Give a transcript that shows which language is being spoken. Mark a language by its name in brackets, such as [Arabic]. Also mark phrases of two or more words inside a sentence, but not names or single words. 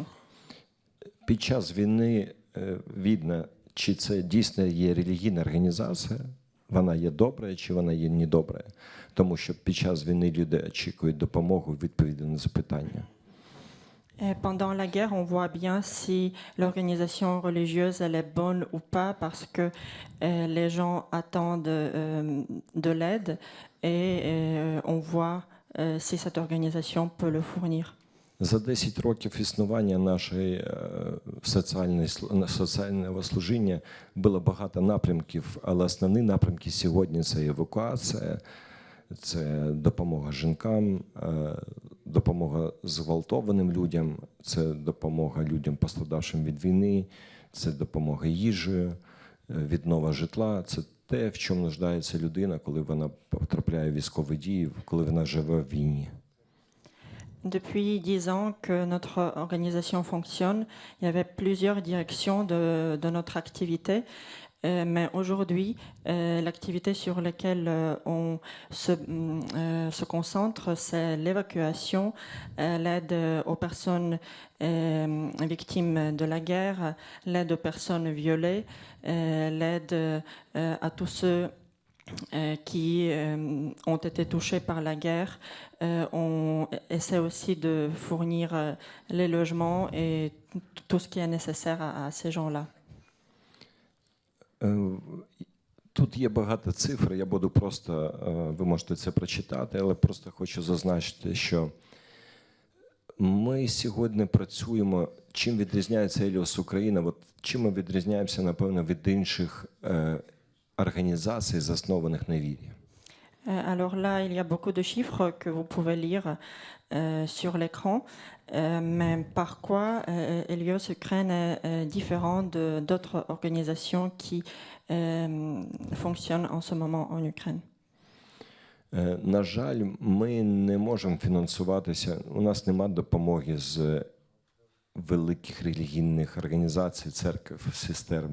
[Ukrainian] Під час війни видно, чи це дійсно є релігійна організація, вона є добра, чи вона є недобра. Тому що під час війни люди очікують допомогу, відповіді на запитання. [French] Pendant la guerre, on voit bien si l'organisation religieuse elle est bonne ou pas parce que les gens attendent de l'aide et on voit si cette organisation peut le fournir. [Ukrainian] За 10 років існування нашої соціального служіння було багато напрямків, але основні напрямки сьогодні – це евакуація, це допомога жінкам, допомога зґвалтованим людям, це допомога людям, постраждавшим від війни, це допомога їжею, віднова житла. Це те, в чому нуждається людина, коли вона потрапляє в військові дії, коли вона живе в війні. [French] Depuis 10 ans que notre organisation fonctionne, il y avait plusieurs directions de notre activité. Mais aujourd'hui, l'activité sur laquelle on se concentre, c'est l'évacuation, l'aide aux personnes victimes de la guerre, l'aide aux personnes violées, l'aide à tous ceux qui ont été touchés par la guerre. On essaie aussi de fournir les logements et tout ce qui est nécessaire à ces gens-là. [Ukrainian] Тут є багато цифр, я буду просто, ви можете це прочитати, але просто хочу зазначити, що ми сьогодні працюємо, чим відрізняється Еліос Україна, от чим ми відрізняємося, напевно, від інших організацій, заснованих на вірі. [French] Alors là, il y a beaucoup de chiffres que vous pouvez lire sur l'écran. Mais par quoi Helios Ukraine est différent d'autres organisations qui fonctionnent en ce moment en Ukraine? [Ukrainian] На жаль, ми не можемо фінансуватися, у нас немає допомоги з великих релігійних організацій, церкв, сестер.